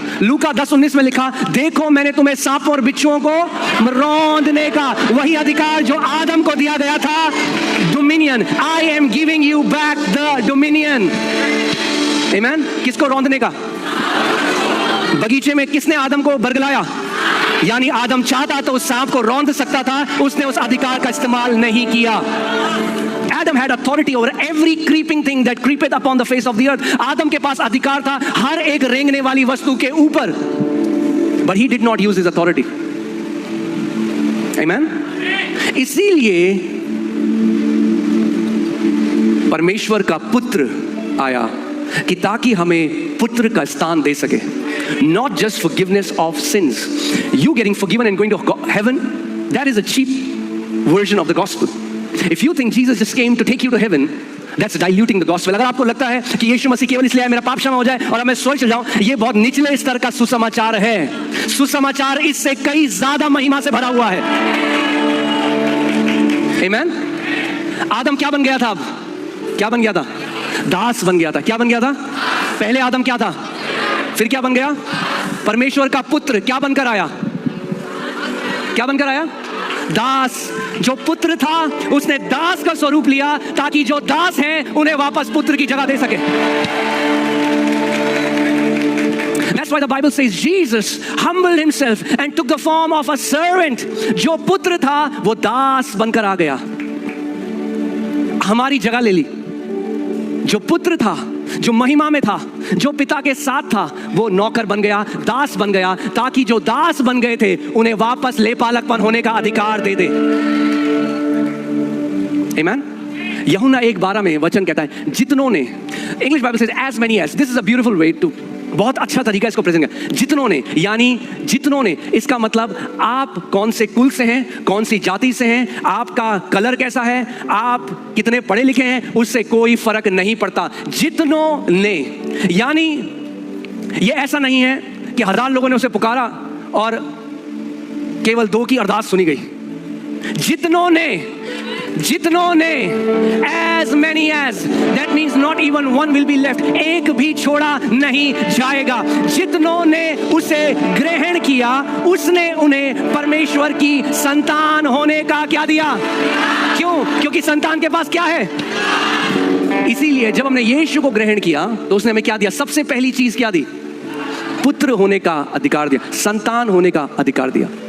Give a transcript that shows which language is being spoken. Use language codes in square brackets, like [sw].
[hi] लूका 10:19 में लिखा, देखो मैंने तुम्हें सांपों और बिच्छुओं को रौंदने का वही अधिकार जो आदम को दिया गया था. Dominion. [en] I am giving you back the dominion. Amen. [hi] किसको रौंदने का? बगीचे में किसने आदम को बरगलाया? यानी आदम चाहता तो उस सांप को रौंद सकता था, उसने उस अधिकार का इस्तेमाल नहीं किया. [en] Adam had authority over every creeping thing that creepeth upon the face of the earth. [hi] आदम के पास अधिकार था हर एक रेंगने वाली वस्तु के ऊपर. [en] But he did not use his authority. Amen? [hi] इसीलिए परमेश्वर का पुत्र आया कि ताकि हमें पुत्र का स्थान दे सके. [en] Not just forgiveness of sins. You getting forgiven and going to heaven, that is a cheap version of the gospel. If you think Jesus just came to take you to heaven, that's diluting the gospel. [hi] अगर आपको लगता है कि यीशु मसीह केवल इसलिए मेरा पाप क्षमा हो जाए और मैं स्वर्ग चल जाऊं, ये बहुत निचले स्तर का सुसमाचार है. सुसमाचार इससे कई ज्यादा महिमा से भरा हुआ है. Amen? आदम क्या बन गया था? अब क्या बन गया था? दास बन गया था. क्या बन गया था? पहले आदम क्या था? फिर क्या बन गया? परमेश्वर का पुत्र. क्या बनकर आया? क्या बनकर आया? दास. जो पुत्र था उसने दास का स्वरूप लिया ताकि जो दास हैं उन्हें वापस पुत्र की जगह दे सके. [en] That's why the Bible says Jesus humbled himself and took the form of a servant. [hi] जो पुत्र था वो दास बनकर आ गया, हमारी जगह ले ली. जो पुत्र था, जो महिमा में था, जो पिता के साथ था, वो नौकर बन गया, दास बन गया, ताकि जो दास बन गए थे उन्हें वापस लेपालकपन होने का अधिकार दे दे. आमीन. यूहन्ना 1:12 में वचन कहता है जितनों ने, [en] English Bible says as many as. This is a beautiful way to, [hi] बहुत अच्छा तरीका इसको प्रेजेंट किया. जितनों ने, यानी जितनों ने, इसका मतलब आप कौन से कुल से हैं, कौन सी जाति से हैं, आपका कलर कैसा है, आप कितने पढ़े लिखे हैं, उससे कोई फर्क नहीं पड़ता. जितनों ने, यानी ये ऐसा नहीं है कि 1000 लोगों ने उसे पुकारा और केवल 2 की अरदास सुनी गई. जितनों ने, जितनों ने, [en] as many as, that means not even one will be left. [hi] एक भी छोड़ा नहीं जाएगा. जितनों ने उसे ग्रहण किया, उसने उन्हें परमेश्वर की संतान होने का क्या दिया? क्यों? क्योंकि संतान के पास क्या है? इसीलिए जब हमने यीशु को ग्रहण किया तो उसने हमें क्या दिया? सबसे पहली चीज क्या दी? पुत्र होने का अधिकार दिया, संतान होने का अधिकार दिया.